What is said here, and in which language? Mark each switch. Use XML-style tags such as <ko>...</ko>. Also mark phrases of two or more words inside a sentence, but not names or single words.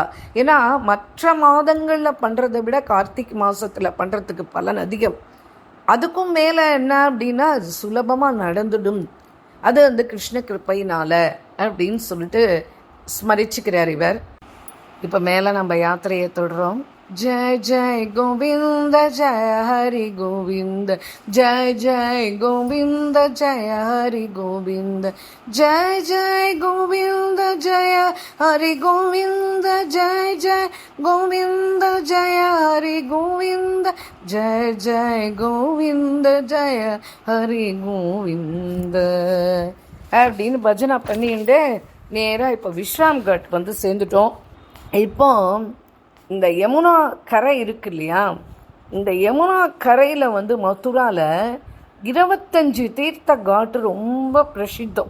<ta>ஏன்னா மற்ற மாதங்களில் பண்ணுறதை விட கார்த்திகை மாதத்தில் பண்ணுறதுக்கு பலன் அதிகம். அதுக்கும் மேலே என்ன அப்படின்னா அது சுலபமாக நடந்துடும். அது கிருஷ்ண கிருப்பையினால் அப்படின்னு சொல்லிட்டு ஸ்மரிச்சுக்கிறார் இவர். இப்போ மேலே நம்ம யாத்திரையை தொடரோம்.</ta> <sa>जय जय गोविंद जय हरि गोविंद, जय जय गोविंद जय हरि गोविंद, जय जय गोविंद जय हरि गोविंद, जय जय गोविंद जय हरि गोविंद, जय जय गोविंद जय हरि गोविंद</sa> <ta>அப்படின்னு பஜனை பண்ணிட்டு நேராக இப்போ விஸ்ராம் கட் சேர்ந்துட்டோம். இப்போ இந்த யமுனா கரை இருக்கு இல்லையா, இந்த யமுனா கரையில் மதுராவில் 25 தீர்த்த காட்டு ரொம்ப பிரசித்தம்.</ta>